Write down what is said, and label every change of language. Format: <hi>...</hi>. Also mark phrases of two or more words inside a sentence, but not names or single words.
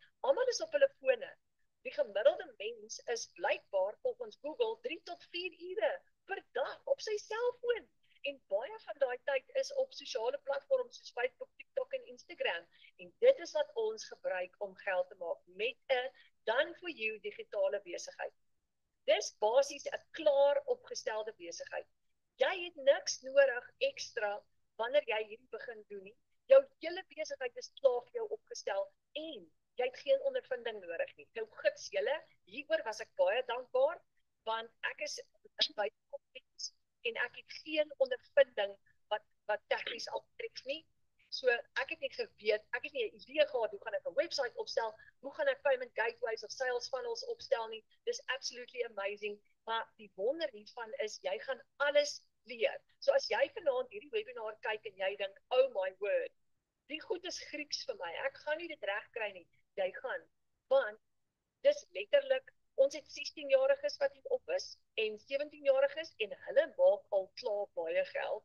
<af>Almal is op hulle fone. Die gemiddelde mens is blykbaar volgens Google 3 tot 4 ure per dag op sy selfoon. En baie van daai tyd is op sosiale platforms soos Facebook, TikTok en Instagram. En dit is wat ons gebruik om geld te maak met 'n</af> <en>done for you</en> <af>digitale besigheid. Dis basies 'n klaar opgestelde besigheid. Jy het niks nodig ekstra wanneer jy hierdie begin doen nie. Jou hele besigheid is klaar vir jou opgestel en jy het geen ondervinding nodig nie. Nou gids julle, hieroor was ek baie dankbaar, want ek is by kompetens en ek het geen ondervinding wat tegnies aftref nie. So ek het nie geweet, ek het nie 'n idee gehad hoe gaan ek 'n website opstel, hoe gaan ek</af> <en>payment gateways</en> <af>of</af> <en>sales funnels</en> <af>opstel nie. Dis</af> <en>absolutely amazing,</en> <af>maar die wonder hiervan is jy gaan alles leer. So as jy vanaand hierdie webinar kyk en jy dink,</af> <en>oh my word,</en> <af>die goed is Grieks vir my, ek gaan nie dit reg kry nie. Jy gaan, want dis letterlik, ons het 16-jariges wat hier op is en 17-jariges en hulle maak al klaar baie geld.</af>